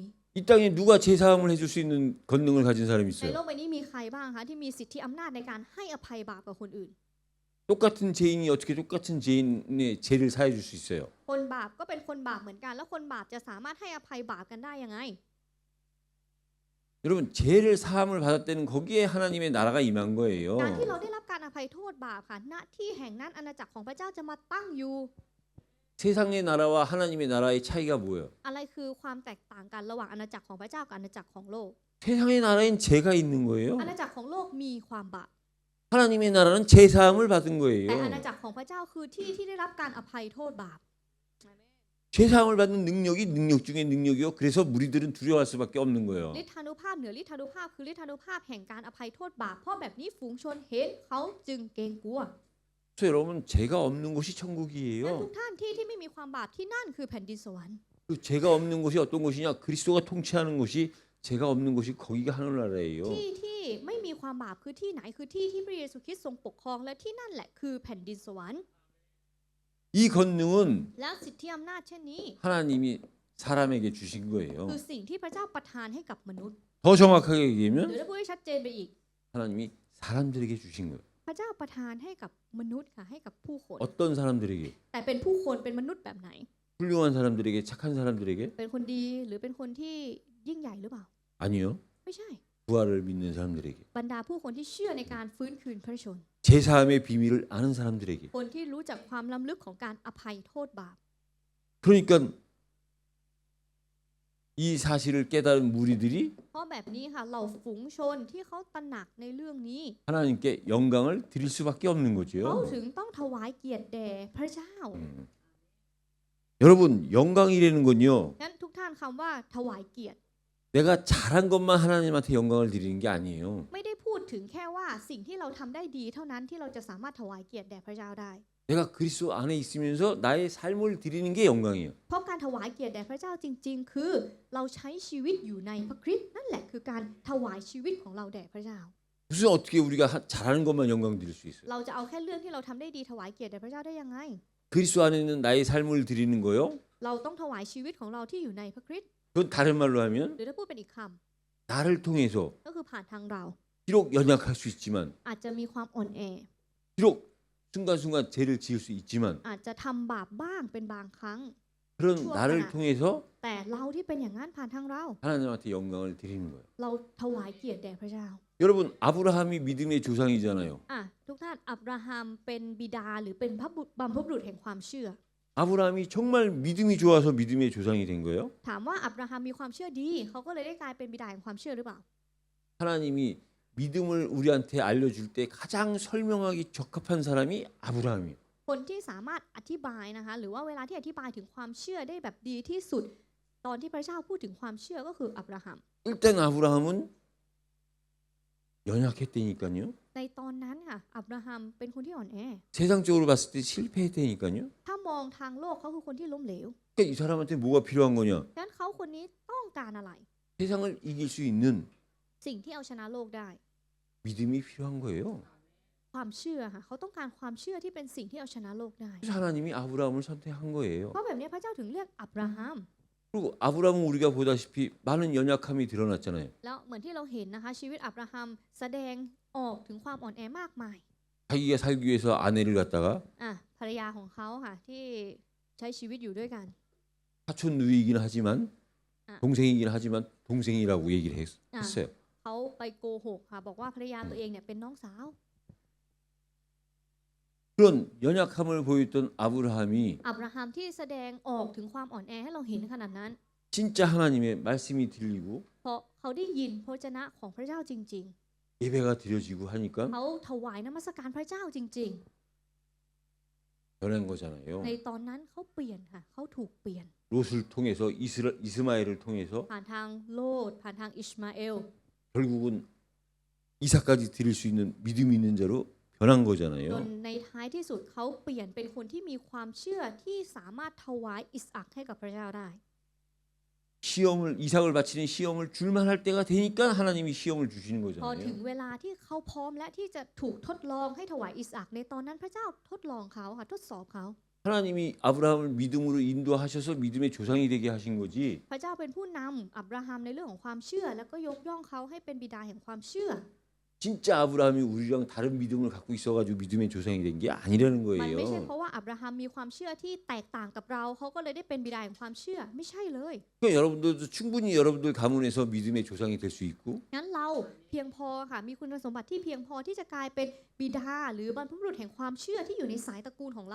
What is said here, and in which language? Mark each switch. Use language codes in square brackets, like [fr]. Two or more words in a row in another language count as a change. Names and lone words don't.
[ko] 이 땅에 누가 제사함을 해줄 수 있는 권능을 가진 사람이 [th] ใน [ko] 있어요? [th] โลกใบนี้มีใครบ้างคะที่มีสิทธิอำนาจในการให้อภัยบาปกับคนอื่น [ko] 똑같은 죄인이 어떻게 똑같은 죄인의 죄를 사해 줄 수 있어요? [th] คนบาปก็เป็นคนบาปเหมือนกัน แล้วคนบาปจะสามารถให้อภัยบาปกันได้ยังไง [ko] 여러분 죄를 사함을 받았다는 거기에 하나님의 나라가 임한 거예요. [th] การที่เราได้รับการอภัยโทษบาปค่ะณที่แห่งนั้นอาณาจักรของพระเจ้าจะมาตั้งอยู่ [ko] 세상의 나라와 하나님의 나라의 차이가 뭐예요? [th] อะไรคือความแตกต่างกันระหว่างอาณาจักรของพระเจ้ากับอาณาจักรของโลก [ko] 세상의 나라엔 죄가 있는 거예요. [th] อาณาจักรของโลกมีความบาป [ko] 하나님의 나라는 제사함을 받은 [th] แต่ [ko] 거예요. [th] อาณาจักรของพระเจ้าคือที่ที่ได้รับการอภัยโทษบาป [ko] 제사함을 받는 능력이 능력 중에 능력이요. 그래서 무리들은 두려워할 수밖에 없는 거예요. [th] ฤทธานุภาพเหนือฤทธานุภาพคือฤทธานุภาพแห่งการอภัยโทษบาปเพราะแบบนี้ฝูงชนเห็นเขาจึงเกรงกลัว [ko] 그래서 여러분 죄가 없는 곳이 [th] งั้น [ko] 천국이에요. [th] ทุกท่านที่ไม่มีความบาปที่นั่นคือแผ่นดินสวรรค์ [ko] 그 죄가 없는 곳이 어떤 곳이냐? 그리스도가 통치하는 곳이 죄가 없는 곳이 거기가 하늘나라예요. [th] ที่ไม่มีความบาปคือที่ไหนคือที่ที่พระเยซูคริสต์ทรงปกครองและที่นั่นแหละคือแผ่นดินสวรรค์ [ko] 이 권능은 [th] แล้วสิทธิอำนาจเช่นนี้ [ko] 하나님이 사람에게 주신 [th] คือ [ko] 거예요. [th] สิ่งที่พระเจ้าประทานให้กับมนุษย์ [ko] 더 정확하게 [th] หรือ [ko] 얘기하면 [th] ถ้าพูดให้ชัดเจนไปอีก [ko] 하나님이 사람들에게 주신 거예요. [th] พระเจ้าประทานให้กับมนุษย์ค่ะให้กับผู้คน [ko] 어떤 사람들에게? [th] แต่เป็นผู้คนเป็นมนุษย์แบบไหน [ko] 훌륭한 사람들에게, 착한 사람들에게? [th] เป็นคนดีหรือเป็นคนที่ยิ่งใหญ่หรือเปล่า [ko] 아니요. [th] ไม่ใช่ [ko] 부활을 믿는 사람들에게. [th] บรรดาผู้คนที่เชื่อในการฟื้นคืนพระชน [ko] 제사함의 비밀을 아는 사람들에게. [th] คนที่รู้จักความล้ำลึกของการอภัยโทษบาป [ko] 그러니까 이 사실을 깨달은 무리들이 [th] เพราะแบบนี้ค่ะเราฝูงชนที่เขาตระหนักในเรื่องนี้ [ko] 하나님께 영광을 드릴 수밖에 없는 [th] เขา [ko] 거죠. [th] ถึงต้องถวายเกียรติแด่พระเจ้า [ko] 여러분 영광이라는 건요. [th] งั้นทุกท่านคำว่าถวายเกียรติ [ko] 내가 잘한 것만 하나님한테 영광을 드리는 게 아니에요. [th] ไม่ได้พูดถึงแค่ว่าสิ่งที่เราทำได้ดีเท่านั้นที่เราจะสามารถถวายเกียรติแด่พระเจ้าได้ [ko] 내가 그리스도 안에 있으면서 나의 삶을 드리는 게 영광이에요. [th] เพราะการถวายเกียรติแด่พระเจ้าจริง ๆ คือเราใช้ชีวิตอยู่ในพระคริสต์นั่นแหละคือการถวายชีวิตของเราแด่พระเจ้า [ko] 무슨 어떻게 우리가 잘하는 것만 영광 드릴 수 있어요? [th] เราจะเอาแค่เรื่องที่เราทำได้ดีถวายเกียรติแด่พระเจ้าได้ยังไง [ko] 그리스도 안에 있는 나의 삶을 드리는 거요. [th] เราต้องถวายชีวิตของเราที่อยู่ในพระคริสต์ [ko] 그건 다른 말로 하면 [th] หรือถ้าพูดเป็นอีกค [ko] 나를 통해서 [th] ำก็คือผ่านทางเรา [ko] 비록 연약할 수 있지만 [th] อาจจะมีความอ่อนแอ [ko] 비록 순간순간 죄를 지을 수 있지만 [th] อาจจะทำบาปบ้างเป็นบางครั้ง [ko] 그런 나를 통해서 [th] แต่เราที่เป็นอย่างนั้นผ่านทางเรา [ko] 하나님한테 영광을 드리는 거예요. [th] เราถวายเกียรติแด่พระเจ้า [ko] 여러분 아브라함이 믿음의 조상이잖아요. [th] ทุกท่านอับราฮัมเป็นบิดาหรือเป็นบัมพบุรุษแห่งความเชื่อ [ko] 아브라함이 정말 믿음이 좋아서 믿음의 조상이 된 거예요. [th] ถามว่าอับราฮัมมีความเชื่อดีเขาก็เลยได้กลายเป็นบิดาแห่งความเชื่อหรือเปล่า [ko] 하나님이 믿음을 우리한테 알려줄 때 가장 설명하기 적합한 사람이 아브라함이에요. [th] คนที่สามารถอธิบายนะคะหรือว่าเวลาที่อธิบายถึงความเชื่อได้แบบดีที่สุด ตอนที่พระเจ้าพูดถึงความเชื่อก็คืออับราฮัม [ko] 일단 아브라함은 연약했다니까요. [th] ในตอนนั้นค่ะอับราฮัมเป็นคนที่อ่อนแอ [ko] 세상적으로 봤을 때 실패했다니까요. [th] ถ้ามองทางโลกเขาคือคนที่ล้มเหลว [ko] 그러니까 이 사람한테 뭐가 필요한 거냐? [th] ดังนั้นเขาคนนี้ต้องการอะไร [ko] 세상을 이길 수 있는 [th] สิ่งที่เอาชนะโลกได้ [ko] 믿음이 필요한 거예요. [th] ความเชื่อค่ะเขาต้องการความเชื่อที่เป็นสิ่งที่เอาชนะโลกได้ [ko] 그래서 하나님이 아브라함을 선택한 거예요. [th] เพราะแบบนี้พระเจ้าถึงเรียกอับราฮัม [ko] 그리고 아브라함은 우리가 보다시피 많은 연약함이 드러났잖아요. [th] แล้วเหมือนที่เราเห็นนะคะชีวิตอับราฮัมแสดงออกถึงความอ่อนแอมากมาย [ko] 자기가 살기 위해서 아내를 갖다가 [th] ภรรยาของเขาค่ะที่ใช้ชีวิตอยู่ด้วยกัน [ko] 사촌 누이이긴 하지만 아. 동생이긴 하지만 동생이라고 얘기를 했어요. [th] เขาไปโกหกค่ะบอกว่าภรรยาตัวเองเนี่ยเป็นน้องสาว [ko] 그런 연약함을 보였던 아브라함이 [th] อับราฮัมที่แสดงออกถึงความอ่อนแอให้เราเห็นขนาดนั้น [ko] 진짜 하나님의 말씀이 들리고 [th] เพราะเขาได้ยินพระวจนะของพระเจ้าจริง [ko] 예배가 드려지고 하니까 [th] ๆเขาถวายนมัสการพระเจ้าจริง [ko] 변한 거잖아요. [th] ๆ ในตอนนั้นเขาเปลี่ยนค่ะเขาถูกเปลี่ยน [ko] 롯을 통해서 이스마엘을 통해서 [th] ผ่านทางโลดผ่านทางอิชมาเอล [ko] 결국은 이삭까지 드릴 수 있는 믿음이 있는 자로 변한 [th] จน [ko] 거잖아요. [th] ในท้ายที่สุดเขาเปลี่ยนเป็นคนที่มีความเชื่อที่สามารถถวายอิสอัคให้กับพระเจ้าได้ [ko] 이삭을 바치는 시험을 줄만 할 때가 되니까 하나님이 시험을 주시는 [th] พอถึง [ko] 거잖아요. [th] เวลาที่เขาพร้อมและที่จะถูกทดลองให้ถวายอิสอัคในตอนนั้นพระเจ้าทดลองเขาค่ะทดสอบเขา [ko] 하나님이 아브라함을 믿음으로 인도하셔서 믿음의 조상이 되게 하신 거지. [th] พระเจ้าเป็นผู้นำอับราฮัมในเรื่องของความเชื่อแล้วก็ยกย่องเขาให้เป็นบิดาแห่งความเชื่อ [ko] 진짜 아브라함이 우리랑 다른 믿음을 갖고 있어가지고 믿음의 조상이 된 게 아니라는 [th] มันไม่ใช่ [ko] 거예요. [th] เพราะว่าอับราฮัมมีความเชื่อที่แตกต่างกับเราเขาก็เลยได้เป็นบิดาแห่งความเชื่อไม่ใช่เลย [ko] 그러니까 여러분들도 충분히 여러분들 가문에서 믿음의 조상이 될 수 있고 [th] งั้นเราเพียงพอค่ะมีคุณสมบัติที่เพียงพอที่จะกลายเป็นบิดาหรือบรรพบุรุษแห่งความเชื่อที่อยู่ในสายตระกูลของเรา